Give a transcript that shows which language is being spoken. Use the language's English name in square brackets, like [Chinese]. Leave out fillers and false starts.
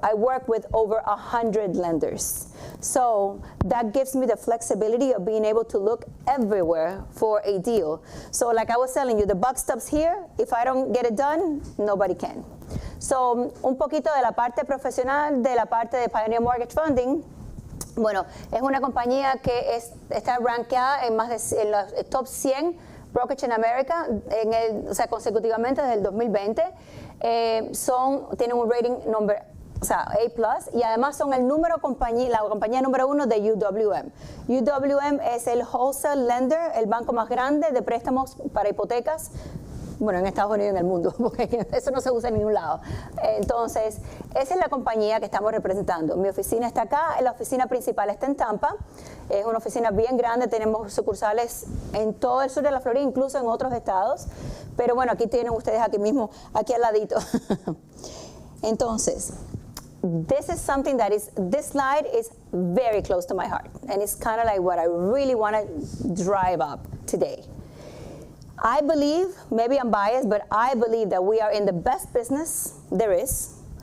[English] I work with over 100 lenders. So that gives me the flexibility of being able to look everywhere for a deal. So like I was telling you, the buck stops here. If I don't get it done, nobody can. So [Spanish] un poquito de la parte profesional, de la parte de Pioneerr Mortgage Funding. Bueno, es una compañía que está rankeada en en los top 100 brokerage en América, consecutivamente desde el 2020. Tienen un rating A+, y además son la compañía número 1 de UWM. UWM es el wholesale lender, el banco más grande de préstamos para hipotecas, bueno, en Estados Unidos y en el mundo, porque eso no se usa en ningún lado. Entonces, esa es la compañía que estamos representando. Mi oficina está acá, la oficina principal está en Tampa. Es una oficina bien grande, tenemos sucursales en todo el sur de la Florida, incluso en otros estados. Pero bueno, aquí tienen ustedes aquí mismo, aquí al ladito. Entonces, [English] this slide is very close to my heart. And it's kind of like what I really want to drive up today. I believe, maybe I'm biased, but I believe that we are in the best business there is.